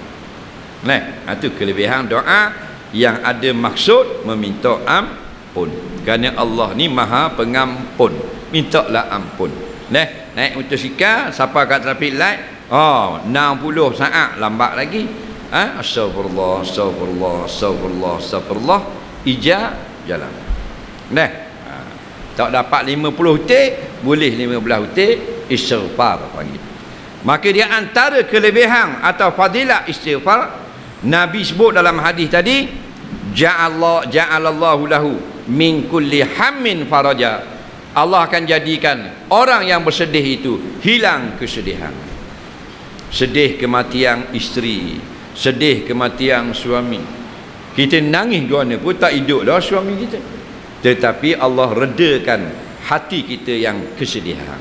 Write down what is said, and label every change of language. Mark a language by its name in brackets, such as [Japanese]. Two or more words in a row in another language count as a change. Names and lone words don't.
[Malay] Itu kelebihan doa yang ada maksud meminta ampun. Kerana Allah ni maha pengampun, mintalah ampun. Naik motosikal, siapa kat [English] traffic light, [Malay] 60 saat lambat lagi, astagfirullah, astagfirullah, astagfirullah, astagfirullah, ijab jalan. Tak dapat 50 detik, boleh 15 detik, istighfar panggil. Maka dia antara kelebihan atau fadilat istighfar, Nabi sebut dalam hadis tadi, [Arabic] جعل الله له من كل هم فرجا. [Malay] Allah akan jadikan orang yang bersedih itu hilang kesedihan. Sedih kematian isteri, sedih kematian suami, kita nangis guana pun tak hidup dah suami kita, tetapi Allah redakan hati kita yang kesedihan.